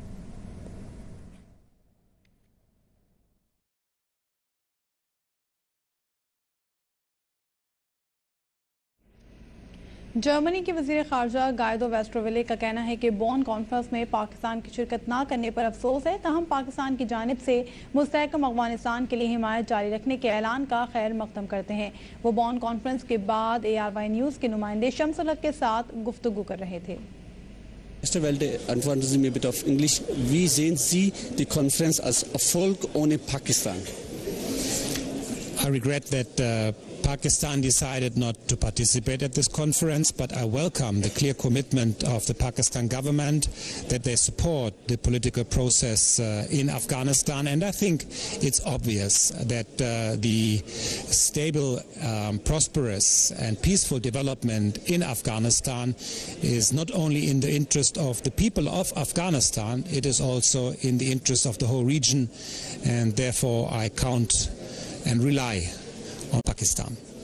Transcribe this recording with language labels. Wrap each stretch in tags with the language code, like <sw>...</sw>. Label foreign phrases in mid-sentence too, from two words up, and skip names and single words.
<ur>جرمنی کے وزیر خارجہ گائیڈو ویسٹرویلے کا کہنا ہے کہ بون کانفرنس میں پاکستان کی شرکت نہ کرنے پر افسوس ہے، تاہم پاکستان کی جانب سے مستحکم افغانستان کے لیے حمایت جاری رکھنے کے اعلان کا خیر مقدم کرتے ہیں. وہ بون کانفرنس کے بعد ARY نیوز کے نمائندے شمس الحق کے ساتھ گفتگو کر رہے تھے.</ur> <de>Mr. Welde, antworten Sie mir bitte auf Englisch. Wie sehen Sie die Konferenz als Erfolg ohne Pakistan?</de> <en>I regret that Pakistan decided not to participate at this conference, but I welcome the clear commitment of the Pakistan government that they support the political process in Afghanistan. And I think it's obvious that the stable, prosperous and peaceful development in Afghanistan is not only in the interest of the people of Afghanistan, it is also in the interest of the whole region, and therefore I count and rely on Pakistan.</en>